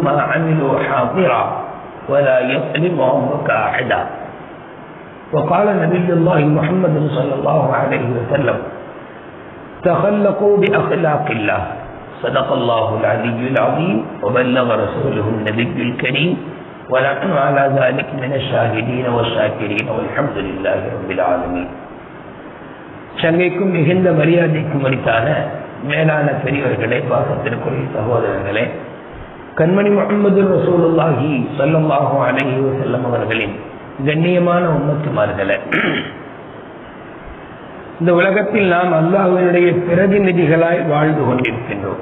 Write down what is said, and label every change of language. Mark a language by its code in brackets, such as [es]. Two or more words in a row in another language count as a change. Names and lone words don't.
[ar] ما عملوا حاضرا ولا يظلم ربك أحدا وقال نبي الله محمد صلى الله عليه وسلم تخلقوا بأخلاق الله صدق الله العلي العظيم وبلغ رسوله النبي الكريم ونحن على ذلك من الشاهدين والشاكرين والحمد لله رب العالمين. [ta] சங்கைக்கும் மிகுந்த மரியாதைக்கும் அளித்தான மேலான பெரியவர்களே, பாசத்திற்குரிய சகோதரர்களே, கண்மணி முஹம்மது [ar] رسول الله صلى الله عليه وسلم [ta] அவர்களின் கண்ணியமான உம்மத்துமார்களே, இந்த உலகத்தில் நாம் அல்லாஹ்வினுடைய பிரதிநிதிகளாய் வாழ்ந்து கொண்டிருக்கின்றோம்.